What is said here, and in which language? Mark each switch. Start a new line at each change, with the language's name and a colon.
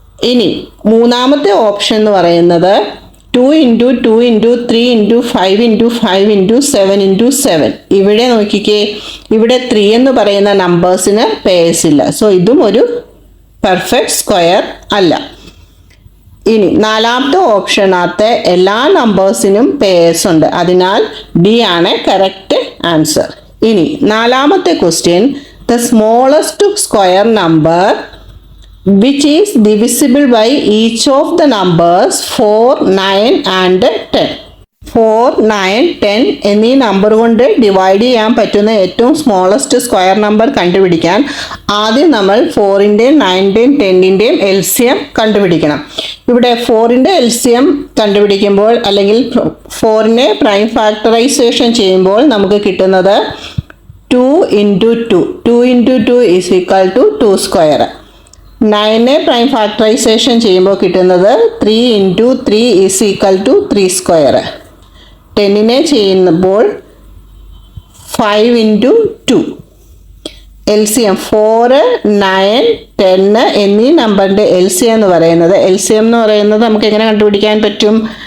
Malayalam: ഇനി മൂന്നാമത്തെ ഓപ്ഷൻ എന്ന് പറയുന്നത് 2 × 2 × 3 × 5 × 5 × 7 × 7. ഇവിടെ നോക്കിക്കേ, ഇവിടെ 3 എന്ന് പറയുന്ന നമ്പേഴ്സിന് പേഴ്സ് ഇല്ല. സോ ഇതും ഒരു പെർഫെക്റ്റ് സ്ക്വയർ അല്ല. ഇനി നാലാമത്തെ ഓപ്ഷനകത്ത് എല്ലാ നമ്പേഴ്സിനും പേഴ്സ് ഉണ്ട്. അതിനാൽ ഡി ആണ് കറക്റ്റ് ആൻസർ. ഇനി നാലാമത്തെ
English: Question, the smallest square number which is divisible by each of the numbers 4, 9 and 10.
Malayalam: 4, 9, 10 എന്നീ നമ്പർ കൊണ്ട് ഡിവൈഡ് ചെയ്യാൻ പറ്റുന്ന ഏറ്റവും സ്മോളസ്റ്റ് സ്ക്വയർ നമ്പർ കണ്ടുപിടിക്കാൻ ആദ്യം നമ്മൾ 4ൻ്റെയും 9ൻ്റെയും 10ൻ്റെയും LCM കണ്ടുപിടിക്കണം. ഇവിടെ 4ൻ്റെ LCM കണ്ടുപിടിക്കുമ്പോൾ അല്ലെങ്കിൽ 4നെ പ്രൈം ഫാക്ടറൈസേഷൻ ചെയ്യുമ്പോൾ നമുക്ക് കിട്ടുന്നത് 2 × 2.
English: 2 × 2 is equal to 2 square.
Malayalam: 9നെ prime factorisation ചെയ്യുമ്പോൾ കിട്ടുന്നത് 3 × 3
English: is equal to
Malayalam: 3 സ്ക്വയർ. 10നെ ചെയ്യുമ്പോൾ 5 × 2. LCM 4, 9, 10 എന്നീ നമ്പറിൻ്റെ LCM എന്ന് പറയുന്നത് നമുക്ക് എങ്ങനെ കണ്ടുപിടിക്കാൻ പറ്റും?